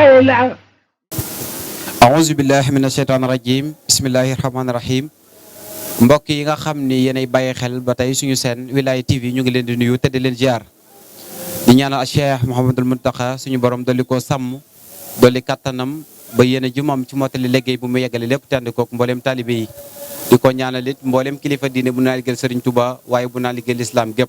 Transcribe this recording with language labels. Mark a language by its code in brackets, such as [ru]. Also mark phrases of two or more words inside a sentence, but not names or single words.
[ar] bismillah. أعوذ بالله من الشيطان الرجيم. بسم الله الرحمن الرحيم. [wo] Mbokk yi nga xam ni yéenay bàyyi xel ba tey suñu seen Wilaya TV ñu ngi leen di nuyu te di leen ziar di ñaanal Cheikh Mouhamadul Mountakha suñu borom dolli ko sàmm dolli kattanam ba yéen a ji moom ci mottali liggéey bu mu yeggale lépp te ànd koog mboolem taalibe yi di ko ñaanal it mboolem kilifa diine bu naa liggéeyal Serigne Touba waaye bu naa liggéeyal islam gépp.